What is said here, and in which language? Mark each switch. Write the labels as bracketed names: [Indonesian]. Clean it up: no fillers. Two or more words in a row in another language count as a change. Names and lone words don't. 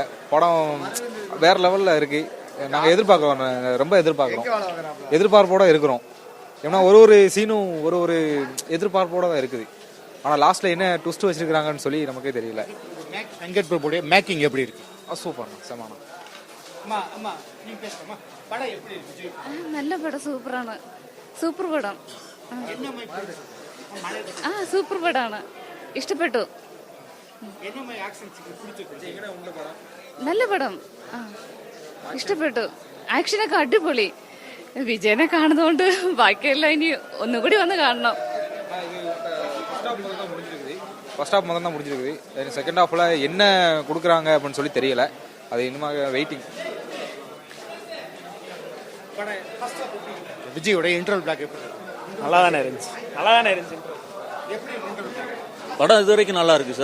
[Tamil] படம் வேற லெவலில் இருக்கு. நாங்கள் எதிர்பார்க்குறோம், ரொம்ப எதிர்பார்ப்போட இருக்கிறோம். ஏன்னா ஒரு சீனும் ஒரு எதிர்பார்ப்போட தான் இருக்குது. ஆனால் லாஸ்ட்ல என்ன ட்விஸ்ட் வச்சிருக்காங்கன்னு சொல்லி நமக்கே தெரியல. வெங்கட் பிரபுடைய மேக்கிங் எப்படி இருக்கு? சூப்பர், செமான. [Malayalam] നല്ല പടം. സൂപ്പറാണ്. സൂപ്പർ പടം. സൂപ്പർ പടമാണ്. ഇഷ്ടപ്പെട്ടു. നല്ല പടം. ഇഷ്ടപ്പെട്ടു. ആക്ഷനൊക്കെ അടിപൊളി. വിജയനെ കാണുന്നതുകൊണ്ട് ബാക്കിയെല്ലാം ഇനി ഒന്നുകൂടി വന്ന് കാണണം. [English] first half [Tamil] முதல்ல தான் முடிஞ்சிருக்குது. [English] second halfல [Tamil] என்ன கொடுக்குறாங்க அப்படின்னு சொல்லி தெரியல. அது இன்னும் வெயிட்டிங். விஜயோட [English] interval block [Tamil] நல்லா தானே இருந்துச்சு. படம் இது வரைக்கும் நல்லா இருக்கு.